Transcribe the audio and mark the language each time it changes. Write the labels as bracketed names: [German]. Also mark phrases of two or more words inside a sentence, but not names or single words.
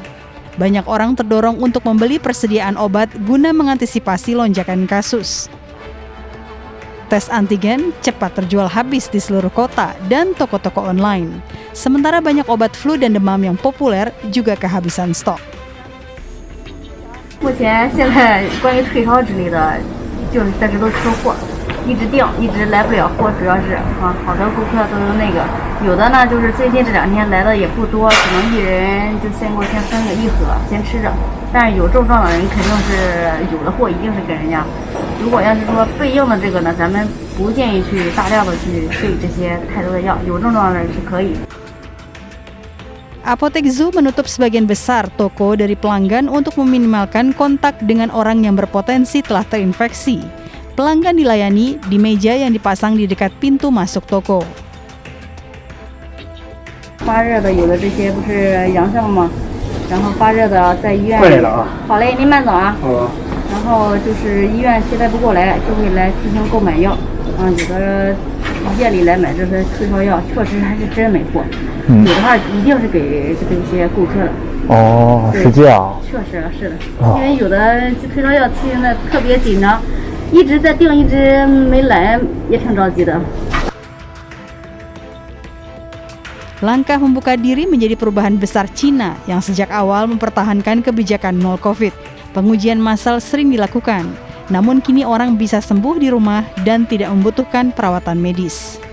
[Indonesian] Banyak orang terdorong untuk membeli persediaan obat guna mengantisipasi lonjakan kasus. Tes antigen cepat terjual habis di seluruh kota dan toko-toko online. Sementara banyak obat flu dan demam yang populer juga kehabisan stok. [Chinese] 目前现在关于退烧之类的，就是暂时都缺货，一直订，一直来不了货，主要是好多顾客都那个，有的呢就是最近这2天来的也不多，可能一人就先给我先分个1盒，先吃着。但是有症状的人肯定是有的货一定是给人家。如果要是说备用的这个呢，咱们不建议去大量的去备这些太多的药，有症状的人是可以。 [Indonesian] Apotek Zoo menutup sebagian besar toko dari pelanggan untuk meminimalkan kontak dengan orang yang berpotensi telah terinfeksi. Pelanggan dilayani di meja yang dipasang di dekat pintu masuk toko. [Chinese] 发热的有的这些不是阳性吗？然后发热的在医院。快来了啊！好嘞，您慢走啊。好。然后就是医院接待不过来，就会来自行购买药。有的夜里来买这些退烧药，确实还是真没货。有的话一定是给一些顾客的。哦，是这样。确实是的，因为有的退烧药期呢特别紧张，一直在订，一直没来，也挺着急的。 [Indonesian] Langkah membuka diri menjadi perubahan besar Cina yang sejak awal mempertahankan kebijakan nol COVID. Pengujian massal sering dilakukan, namun kini orang bisa sembuh di rumah dan tidak membutuhkan perawatan medis.